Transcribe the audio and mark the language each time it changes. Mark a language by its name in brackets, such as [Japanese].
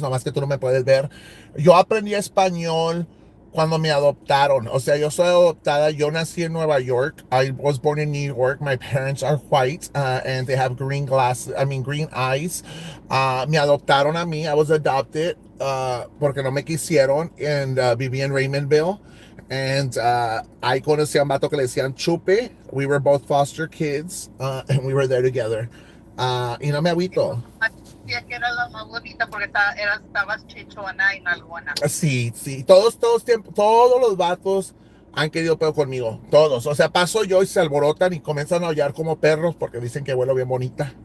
[Spanish] Nomás que tú no me puedes ver. Yo aprendí español cuando me adoptaron. O sea, yo soy adoptada. Yo nací en Nueva York. [English] I was born in New York. My parents are white and they have green eyes. [Spanish] Me adoptaron a mí. [English] I was adopted [Spanish] porque no me quisieron. And viví en Raymondville. And I conocí a un vato que le decían Chupe. [English] We were both foster kids, and we were there together. [Spanish] Y no me agüito. Que era la más bonita porque estabas chichona y nalgona. Sí. Todos los vatos han querido pedo conmigo. Todos. O sea, paso yo y se alborotan y comienzan a aullar como perros porque dicen que huelo bien bonita.